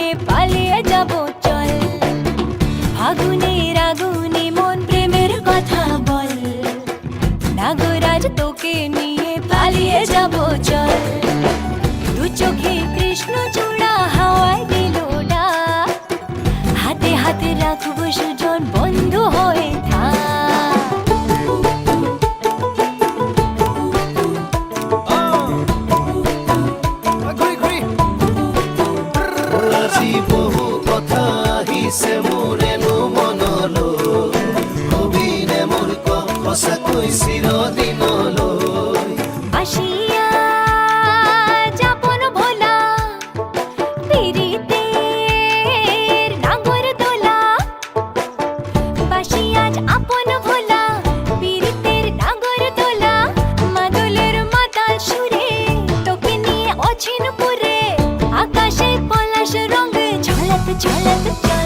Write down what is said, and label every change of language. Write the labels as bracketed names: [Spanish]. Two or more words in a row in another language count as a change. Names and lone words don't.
[Bangla] পালিয়ে যাব চল, আগুনের আগুনে মন প্রেমের কথা বল। নাগরাজ তোকে নিয়ে পালিয়ে যাব চল, দু চোখে কৃষ্ণ চূড়া হাওয়ায় দিল ডাক, হাতে হাতে রাখবো সুজন বন্ধু হয়ে থাক। [Assamese] বহু কথা আহিছে মোৰেনো মনলৈ, কবিনে মোৰ সঁচাকৈ চিৰদিনলৈ। [Bangla] বাসিয়া যাপন ভোলা, পীড়িতের নাগর দোলা। বাসিয়া আপন ভোলা, পীড়িতের নাগর দোলা। মাদলের মাতাল সুরে তোকে নিয়ে অছিন পুরে, আকাশে পলাশ রঙে ঝলক ঝলক চল।